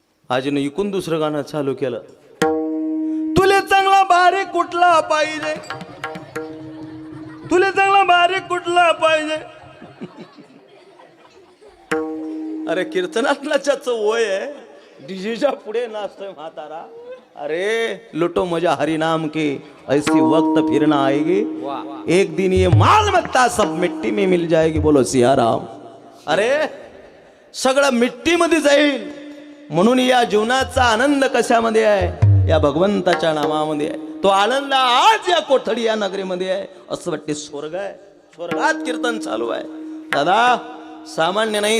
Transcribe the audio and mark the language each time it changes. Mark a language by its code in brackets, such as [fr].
[mr] आजीनं इकून दुसरं गाणं चालू केलं. तुले चांगला बारीक कुठला पाहिजे? तुले चांगला बारीक कुठला पाहिजे? अरे कीर्तनातला ज्याचं वय आहे डीजेच्या पुढे नाचतोय म्हातारा. [hi] अरे लुटो मजा हरि नाम के ऐसी वक्त फिर ना आएगी. एक दिन ये माल मत्ता सब मिट्टी में मिल जाएगी. बोलो सियाराम. [mr] अरे सगळं मिट्टीमध्ये जाईल. म्हणून या जीवनाचा आनंद कशामध्ये आहे? या भगवंताच्या नामामध्ये आहे. तो आनंद आज या कोठडी या नगरीमध्ये आहे. असं वाटते स्वर्ग आहे. स्वर्गात कीर्तन चालू आहे. दादा सामान्य नाही.